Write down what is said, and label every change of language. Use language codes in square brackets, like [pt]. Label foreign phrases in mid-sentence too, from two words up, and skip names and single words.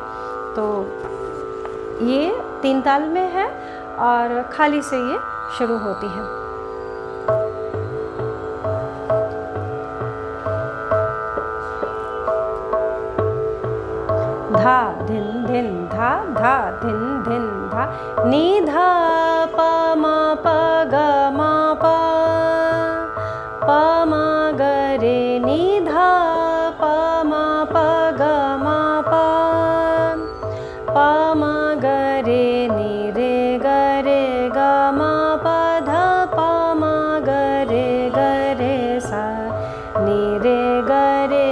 [hi] तो ये 3 ताल में है और खाली से ये शुरू होती है। धा धिन धिन धा धा धिन धिन धा नि धा प म प ग म प प म ग रे नि धा प म प ग म प प म ग रे नि रे ग रे ग म प ध प म ग रे सा नि रे ग रे